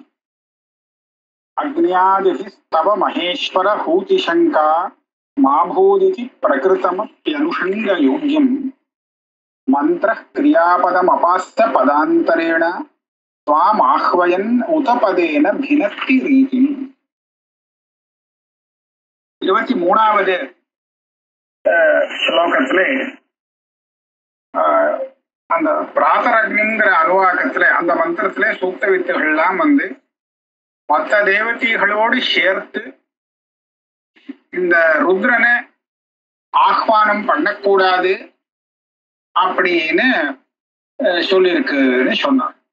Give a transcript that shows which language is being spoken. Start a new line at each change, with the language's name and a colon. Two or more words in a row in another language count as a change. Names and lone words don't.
Sanskrit: अग्न्यादिभिस्तव महेश्वर हूतिशङ्का माभूदिति प्रकृतमप्यनुषङ्गयोग्यम् मन्त्रः क्रियापदमपास्य पदान्तरेण त्वामाह्वयन् उतपदेन भिनत्ति रीतिम्।
Tamil: 23வது ஸ்லோகத்திலே அந்த பிராதரக்னிங்கிற அனுவாக்கத்துல அந்த மந்திரத்திலே சூக்த வித்துகள்லாம் மற்ற தேவதைகளோடு சேர்த்து இந்த ருத்ரனை ஆஹ்வானம் பண்ணக்கூடாது அப்படின்னு சொல்லியிருக்குன்னு சொன்னார்.